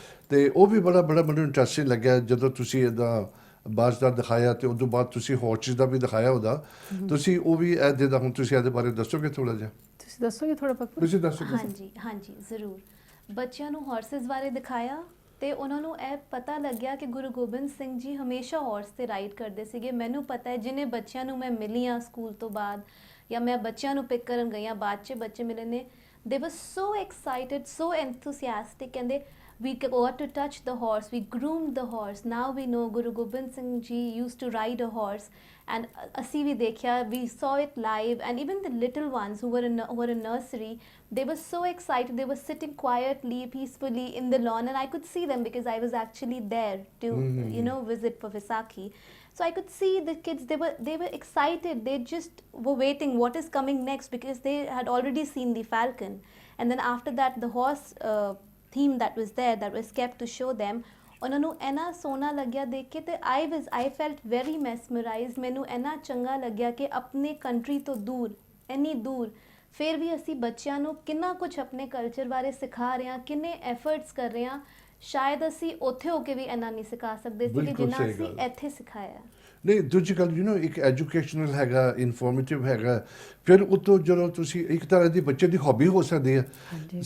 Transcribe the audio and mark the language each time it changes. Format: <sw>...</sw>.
<pa>ਤੇ ਉਹ ਵੀ ਬੜਾ ਮੈਨੂੰ ਇੰਟਰਸਟਿੰਗ ਲੱਗਿਆ ਜਦੋਂ ਤੁਸੀਂ ਇਹਦਾ ਬਾਜ਼ ਦਾ ਦਿਖਾਇਆ, ਤੇ ਉਸ ਤੋਂ ਬਾਅਦ ਤੁਸੀਂ ਹੌਰਸਿਸ ਦਾ ਵੀ ਦਿਖਾਇਆ ਉਹਦਾ। ਤੁਸੀਂ ਉਹ ਵੀ ਇਹ ਜਿੱਦਾਂ ਹੁਣ ਤੁਸੀਂ ਇਹਦੇ ਬਾਰੇ ਦੱਸੋਗੇ ਥੋੜਾ ਜਿਹਾ? ਤੁਸੀਂ ਦੱਸੋਗੇ ਥੋੜਾ ਪੱਕਾ? ਤੁਸੀਂ ਦੱਸੋ। ਹਾਂਜੀ ਜ਼ਰੂਰ। ਬੱਚਿਆਂ ਨੂੰ ਹਾਰਸਿਸ ਬਾਰੇ ਦਿਖਾਇਆ ਤੇ ਉਹਨਾਂ ਨੂੰ ਇਹ ਪਤਾ ਲੱਗਿਆ ਕਿ ਗੁਰੂ ਗੋਬਿੰਦ ਸਿੰਘ ਜੀ ਹਮੇਸ਼ਾ ਹਾਰਸ ਤੇ ਰਾਈਡ ਕਰਦੇ ਸੀਗੇ। ਮੈਨੂੰ ਪਤਾ ਹੈ ਜਿੰਨੇ ਬੱਚਿਆਂ ਨੂੰ ਮੈਂ ਮਿਲੀ ਹਾਂ ਸਕੂਲ ਤੋਂ ਬਾਅਦ, ਜਾਂ ਮੈਂ ਬੱਚਿਆਂ ਨੂੰ ਪਿਕ ਕਰਨ ਗਈ ਹਾਂ, ਬਾਅਦ 'ਚ ਬੱਚੇ ਮਿਲੇ ਨੇ,</pa> <en>they were so excited, so enthusiastic, ਕਹਿੰਦੇ we got to touch the horse, we groomed the horse, now we know Guru Gobind Singh Ji used to ride a horse, and</en> <pa>ਅਸੀਂ ਵੀ ਦੇਖਿਆ,</pa> <en>we saw it live, and even the little ones who were in nursery, they were so excited, they were sitting quietly, peacefully in the lawn, and I could see them because I was actually there to visit for Vaisakhi. So I could see the kids, they were excited, they just were waiting what is coming next, because they had already seen the falcon. And then after that the horse theme that was there, that was kept to show them,</en> <pa>ਉਹਨਾਂ ਨੂੰ ਇੰਨਾ ਸੋਹਣਾ ਲੱਗਿਆ ਦੇਖ ਕੇ,</pa> <en>ਤੇ I felt very mesmerized।</en> <pa>ਮੈਨੂੰ ਇੰਨਾ ਚੰਗਾ ਲੱਗਿਆ ਕਿ ਆਪਣੇ ਕੰਟਰੀ ਤੋਂ ਦੂਰ, ਇੰਨੀ ਦੂਰ, ਫਿਰ ਵੀ ਅਸੀਂ ਬੱਚਿਆਂ ਨੂੰ ਕਿੰਨਾ ਕੁਝ ਆਪਣੇ ਕਲਚਰ ਬਾਰੇ ਸਿਖਾ ਰਹੇ ਹਾਂ, ਕਿੰਨੇ ਐਫਰਟਸ ਕਰ ਰਹੇ ਹਾਂ। ਸ਼ਾਇਦ ਅਸੀਂ ਉੱਥੇ ਹੋ ਕੇ ਵੀ ਇੰਨਾ ਨਹੀਂ ਸਿਖਾ ਸਕਦੇ ਸੀ ਕਿ ਜਿੰਨਾ ਅਸੀਂ ਇੱਥੇ ਸਿਖਾਇਆ। ਨਹੀਂ, ਦੂਜੀ ਗੱਲ ਇੱਕ ਐਜੂਕੇਸ਼ਨਲ ਹੈਗਾ, ਇਨਫੋਰਮੇਟਿਵ ਹੈਗਾ, ਫਿਰ ਉਤੋਂ ਜਦੋਂ ਤੁਸੀਂ ਇੱਕ ਤਰ੍ਹਾਂ ਦੀ ਬੱਚੇ ਦੀ ਹੌਬੀ ਹੋ ਸਕਦੀ ਹੈ।</pa>